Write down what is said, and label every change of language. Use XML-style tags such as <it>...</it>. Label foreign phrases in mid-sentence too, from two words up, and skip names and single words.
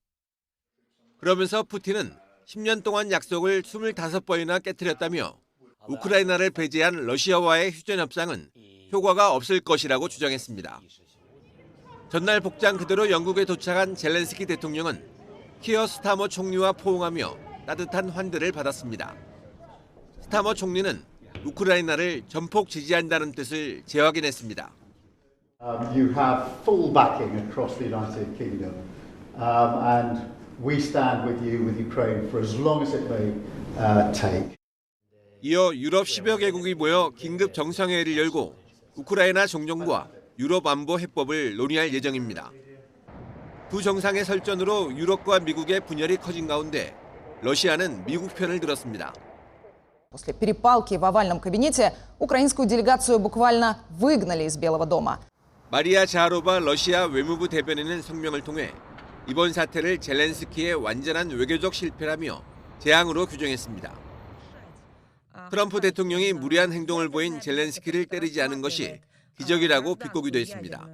<ko>그러면서 푸틴은 10년 동안 약속을 25번이나 깨트렸다며 우크라이나를 배제한 러시아와의 휴전 협상은 효과가 없을 것이라고 주장했습니다. 전날 복장 그대로 영국에 도착한 젤렌스키 대통령은 키어 스타머 총리와 포옹하며 따뜻한 환대를 받았습니다. 스타머 총리는 우크라이나를 전폭 지지한다는 뜻을 재확인했습니다.</ko> <en>You have full backing across the United Kingdom, and we stand with you, with Ukraine, for as long as it may take.</en> <ko>이어 유럽 10여 개국이 모여 긴급 정상회의를 열고 우크라이나 종전과 유럽 안보 해법을 논의할 예정입니다. 두 정상의 설전으로 유럽과 미국의 분열이 커진 가운데 러시아는 미국 편을 들었습니다.</ko> <ru>После перепалки в овальном кабинете украинскую делегацию буквально выгнали из Белого дома.</ru> <ko>마리아 자하로바 러시아 외무부 대변인은 성명을 통해 이번 사태를 젤렌스키의 완전한 외교적 실패라며 재앙으로 규정했습니다. 트럼프 대통령이 무리한 행동을 보인 젤렌스키를 때리지 않은 것이 기적이라고 비꼬기도 했습니다.</ko>